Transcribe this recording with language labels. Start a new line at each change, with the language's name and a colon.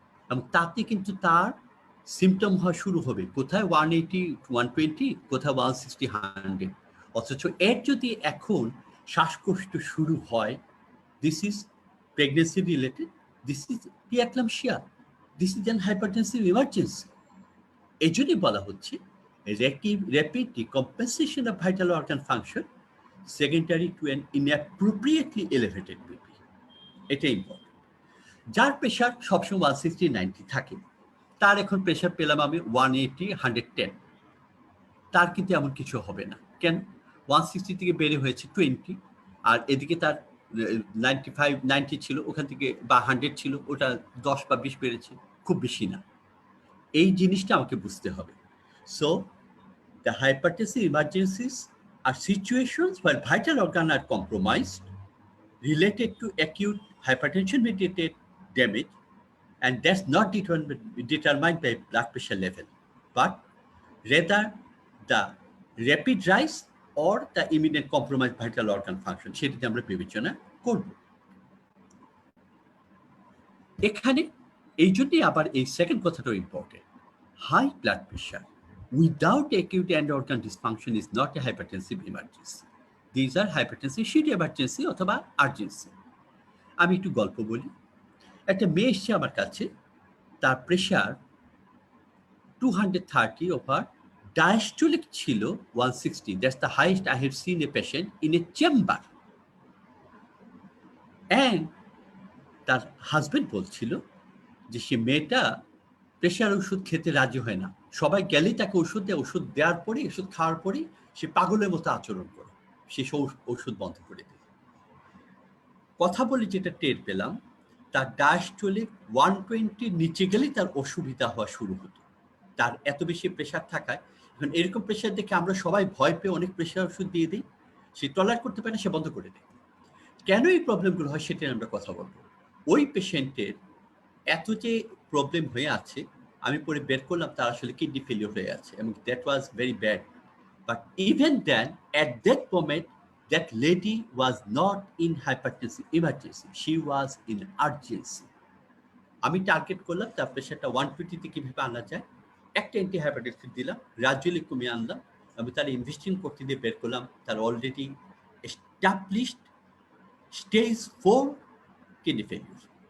Bangla: এবং তাতে কিন্তু তার সিমটম হওয়া শুরু হবে কোথায় 180-120, কোথায় 160-100। অথচ এর যদি এখন শ্বাসকষ্ট শুরু হয়,
English: This is pregnancy related, this is preeclampsia, this is an hypertensive emergency.
Bangla: এই জন্যই বলা হচ্ছে
English: rapid decompensation of vital organ function secondary to an inappropriately elevated BP.
Bangla: এটা ইম্পর্টেন্ট। যার প্রেশার সবসময় 160-90 থাকে, তার এখন প্রেশার পেলাম আমি 180-110, তার কিন্তু এমন কিছু হবে না। কেন? 160 থেকে বেড়ে হয়েছে 20, আর এদিকে তার 95-90 ছিল, ওখান থেকে বা 100 ছিল, ওটা 10 বা 20 বেড়েছে, খুব বেশি না। এই জিনিসটা আমাকে বুঝতে হবে। So
English: The hypertensive emergencies are situations where vital organs are compromised related to acute hypertension-mediated damage, and that's not determined by blood pressure level, but rather the rapid rise or the imminent compromised vital organ function,
Bangla: সেটাতে আমরা বিবেচনা করব। এখানে এই জন্যই আবার এই second কথাটাও important.
English: High blood pressure without acute end organ dysfunction is not a hypertensive emergency. These are hypertensive sheet emergency অথবা urgency.
Bangla: আমি একটু গল্প বলি। একটা মেয়ে এসছে আমার কাছে, তার প্রেশার 230 ওভার diastolic ছিল 160.
English: That's the highest I have seen a patient in a chamber.
Bangla: And তার হাজবেন্ড বলছিল যে সে মেয়েটা প্রেশার ওষুধ খেতে রাজি হয় না, সবাই গেলেই তাকে ওষুধ দেয়, ওষুধ দেওয়ার পরে ওষুধ খাওয়ার পরেই সে পাগলের মতো আচরণ করে, সে ওষুধ বন্ধ করে দেয়। কথা বলে যেটা টের পেলাম, তার ডায়াস্টোলিক 120 নিচে গেলেই তার অসুবিধা হওয়া শুরু হতো। তার এত বেশি প্রেশার থাকায়, এখন এরকম প্রেশার দেখে আমরা সবাই ভয় পেয়ে অনেক প্রেশার ওষুধ দিয়ে দিই, সে টলার করতে পারে না, সে বন্ধ করে দেয়। কেন এই প্রবলেমগুলো হয় সেটা আমরা কথা বলবো। ওই পেশেন্টের এত যে প্রবলেম হয়ে আছে, আমি পরে বের করলাম তার আসলে কিডনি ফেলিওর হয়ে আছে, এবং
English: That was very bad. But even then at that moment that lady was not in hypertensive emergency, she was in urgency.
Bangla: আমি টার্গেট করলাম তার প্রেশারটা 120 থেকে কিভাবে আনা যায়, একটা অ্যান্টি হাইপারটেনসিভ দিলাম, গ্রাজুয়ালি কমিয়ে আনলাম, আমি তার ইনভেস্টিং করতে দিয়ে বের করলাম তার already established stage 4 kidney failure.